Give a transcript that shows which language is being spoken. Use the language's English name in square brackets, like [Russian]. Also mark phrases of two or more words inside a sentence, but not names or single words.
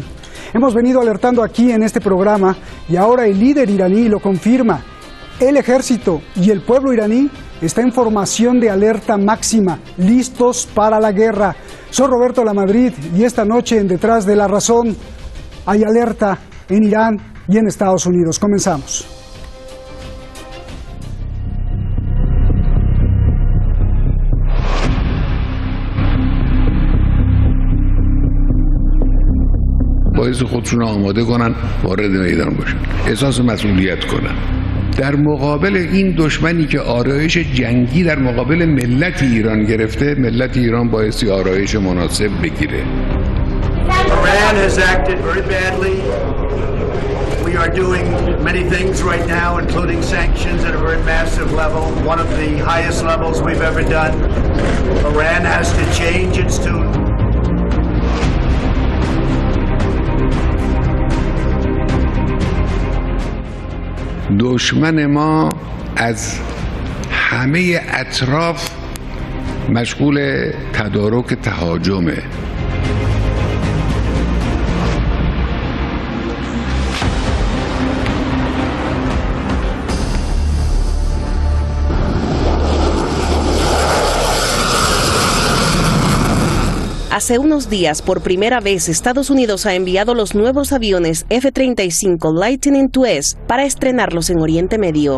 [Spanish] Hemos venido alertando aquí en este programa y ahora el líder iraní lo confirma. El ejército y el pueblo iraní está en formación de alerta máxima, listos para la guerra. Soy Roberto Lamadrid y esta noche en Detrás de la Razón hay alerta en Irán y en Estados Unidos. Comenzamos. [Persian] باعث خودشون آماده کنن وارد میدان باشن، احساس مسئولیت کنن در مقابل این دشمنی که آرایش جنگی در مقابل ملت ایران گرفته. ملت ایران بایستی آرایش مناسب بگیره. [English] Iran has acted very badly. We are doing many things right now, including sanctions at a very massive level, one of the highest levels we've ever done. Iran has to change its tune. [Persian] دشمن ما از همه اطراف مشغول تدارک تهاجمه. [Spanish] Hace unos días, por primera vez, Estados Unidos ha enviado los nuevos aviones F-35 Lightning IIS para estrenarlos en Oriente Medio.